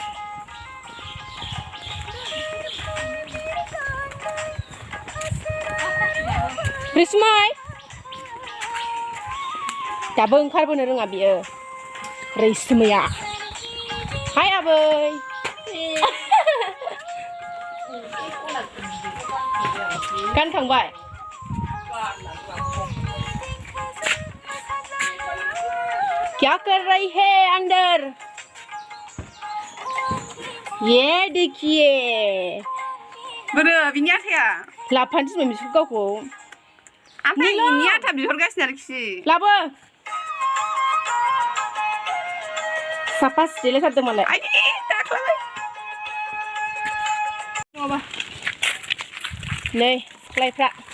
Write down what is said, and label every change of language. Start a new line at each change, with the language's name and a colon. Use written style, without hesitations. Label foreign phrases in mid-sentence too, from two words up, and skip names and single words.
Bodo: रिसमाय दाबो ओंखारबोनो रोङा बियो रैसुमैया हाय आबै
Hindi: गानखांबाय क्या कर रही है अंदर ये देखिए
Bodo: बोरो बिनि आथाया लाफानो थिनबाय बिसोर गावखौ ओमफ्राय इनि आथा बिहरगासिनो आरोखि लाबो साफा सिदेलाय थारदों मालाय नै सिख्लायफ्रा